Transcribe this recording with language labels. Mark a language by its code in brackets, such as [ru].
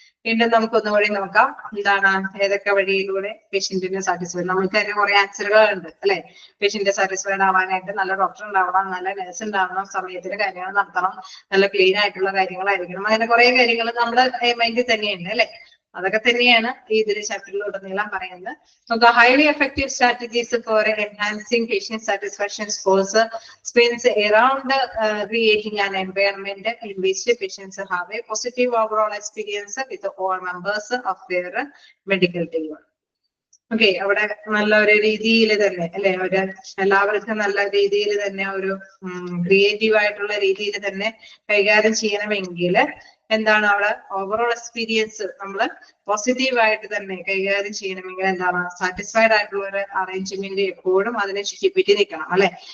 [ml] വീണ്ടും നമുക്കൊന്നുകൂടി നോക്കാം. എന്താണ് ഏതൊക്കെ വഴിയിലൂടെ പേഷ്യന്റിനെ സാറ്റിസ്ഫൈഡ്, നമുക്ക് തന്നെ കുറെ ആൻസറുകളുണ്ട് അല്ലെ. പേഷ്യന്റ് സാറ്റിസ്ഫൈഡ് ആവാനായിട്ട് നല്ല ഡോക്ടർ ഉണ്ടാവണം, നല്ല നഴ്സ് ഉണ്ടാവണം, സമയത്തിന് കാര്യങ്ങൾ നടത്തണം, നല്ല ക്ലീൻ ആയിട്ടുള്ള കാര്യങ്ങളായിരിക്കണം, അങ്ങനെ കുറെ കാര്യങ്ങൾ നമ്മുടെ മൈൻഡിൽ തന്നെയുണ്ട് അല്ലെ. അതൊക്കെ തന്നെയാണ് ഈ ഇതിന്റെ ചാപ്റ്ററിലുടനീളം പറയുന്നത്. നമുക്ക് [en] Highly effective strategies for enhancing patient satisfaction scores spins around creating an environment in which patients have a positive overall experience with all members of their medical team. [ml] Okay, അവിടെ നല്ല ഒരു രീതിയിൽ തന്നെ അല്ലെ, ഒരു എല്ലാവർക്കും നല്ല രീതിയിൽ തന്നെ ഒരു ക്രിയേറ്റീവ് ആയിട്ടുള്ള രീതിയിൽ തന്നെ കൈകാര്യം ചെയ്യണമെങ്കിൽ എന്താണ് അവിടെ ഓവറോൾ എക്സ്പീരിയൻസ് നമ്മൾ പോസിറ്റീവ് ആയിട്ട് തന്നെ കൈകാര്യം ചെയ്യണമെങ്കിൽ എന്താണ് സാറ്റിസ്ഫൈഡ് ആയിട്ടുള്ള ഒരു അറേഞ്ച്മെന്റ് എപ്പോഴും അതിനെ ചുറ്റിപ്പറ്റി നിൽക്കണം അല്ലെ.